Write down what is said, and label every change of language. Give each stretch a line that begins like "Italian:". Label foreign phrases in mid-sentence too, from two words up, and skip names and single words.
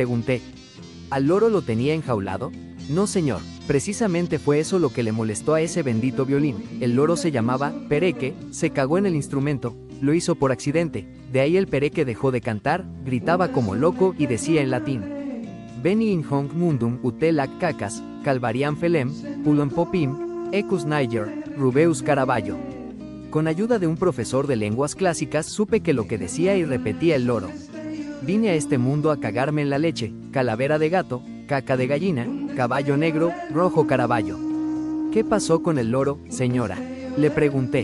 Spanish: Le pregunté, ¿al loro lo tenía enjaulado? No señor, Precisamente fue eso lo que le molestó a ese bendito violín. El loro se llamaba Pereque, se cagó en el instrumento, lo hizo por accidente, de ahí el Pereque dejó de cantar, gritaba como loco y decía en latín:
Latin: Veni in hoc mundum ut lac cacas, calvariam felem, pulum popim, ecus niger, rubeus Caravaggio.
Spanish: Con ayuda de un profesor de lenguas clásicas supe que lo que decía y repetía el loro: vine a este mundo a cagarme en la leche, calavera de gato, caca de gallina, caballo negro, rojo Caravaggio. ¿Qué pasó con el loro, señora?, le pregunté.